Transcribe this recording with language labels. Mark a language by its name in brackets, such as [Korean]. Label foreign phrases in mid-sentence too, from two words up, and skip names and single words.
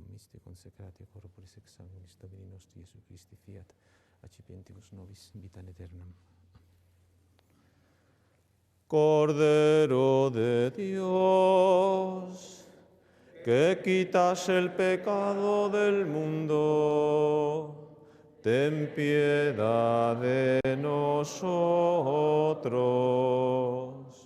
[Latin] Christi consecratio corporis et sanguinis Domini nostri Iesu Christi fiat, accipientibus nobis vitam aeternam. [Spanish] Cordero de Dios, que quitas el pecado del mundo, ten piedad de nosotros.